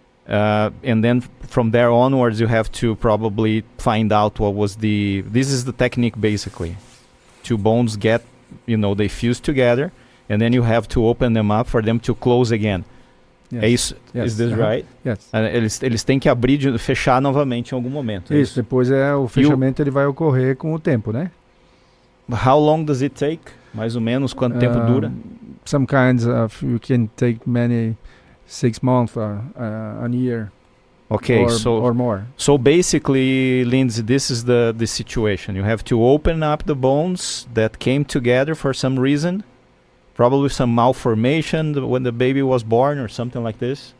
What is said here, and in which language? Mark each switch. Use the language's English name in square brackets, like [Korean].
[English] And then from there onwards, you have to probably find out what was this is the technique basically. Two bones they fuse together, and then you have to open them up for them to close again. Yes. [Portuguese] É isso? [English] Yes. Is this right? Yes. [Portuguese] Eles têm que abrir, fechar novamente em algum momento. Isso, depois o fechamento ele vai ocorrer com o tempo, né? [English] How long does it take? [Portuguese] Mais ou menos quanto tempo dura? [English] Some kinds of, you can take many 6 months or a year. Okay, or more. So basically, Lindsay, this is the situation. You have to open up the bones that came together for some reason. Probably some malformation when the baby was born or something like this.